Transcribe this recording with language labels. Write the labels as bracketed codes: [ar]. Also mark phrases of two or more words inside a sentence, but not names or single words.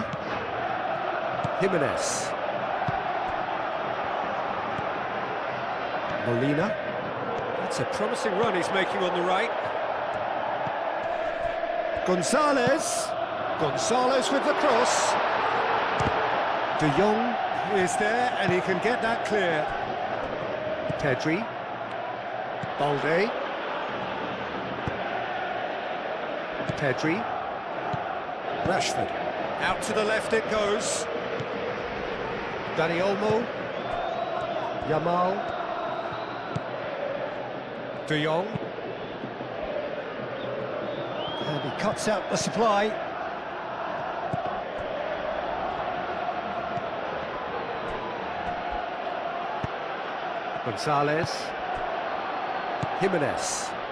[en] Jimenez. Molina. That's a promising run he's making on the right. Gonzalez. Gonzalez with the cross. De Jong is there and he can get that clear. Pedri. Balde. Pedri. Rashford. Out to the left it goes. Dani Olmo. Yamal. De Jong. And he cuts out the supply. Gonzalez. Jimenez.